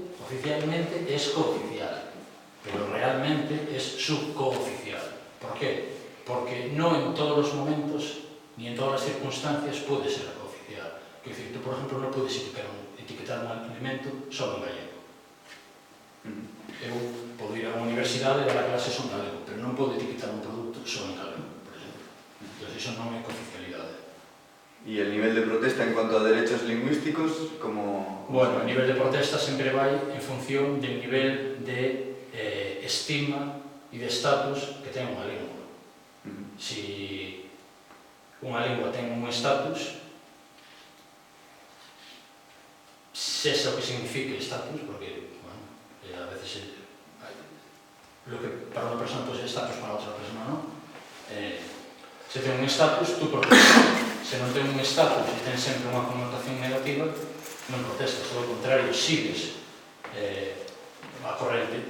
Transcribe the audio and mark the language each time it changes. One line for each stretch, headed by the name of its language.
Spanish: Oficialmente es cooficial, pero realmente es subcooficial. ¿Por qué? Porque no en todos los momentos ni en todas las circunstancias puede ser cooficial. Es decir, tú, por ejemplo, no puedes etiquetar un alimento solo en gallego.
Galician: Eu podo ir a unha universidade e dar a clase só en galego, pero non podo etiquetar un produto só en galego, por exemplo. Entón, iso non é cooficialidade.
Spanish: ¿Y el nivel de protesta en cuanto a derechos lingüísticos?
Galician: Bueno,
Spanish: el nivel de protesta
Galician: sempre vai en función del nivel de estima e de estatus que ten unha lingua. Si unha lingua ten un estatus, sexa o que signifique estatus, porque a veces lo que para unha persona pode ser estatus, para outra persona non. Se ten un estatus, tú protestas. Se non ten un estatus e ten sempre unha connotación negativa, non protestas, ao contrario, sigues a corrente.